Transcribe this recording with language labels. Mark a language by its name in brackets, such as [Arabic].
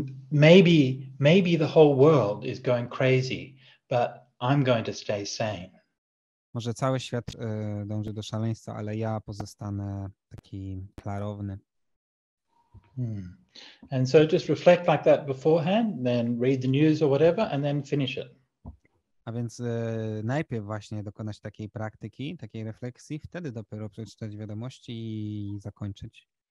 [English] Maybe the whole world is going crazy, but I'm going to stay sane. [Polish] Może cały świat dąży do szaleństwa, ale ja pozostanę taki klarowny. [English] And so just reflect like that beforehand, then read the news or whatever, and then finish it. [Polish] A więc najpierw właśnie dokonać takiej praktyki, takiej refleksji, wtedy dopiero przeczytać wiadomości i zakończyć.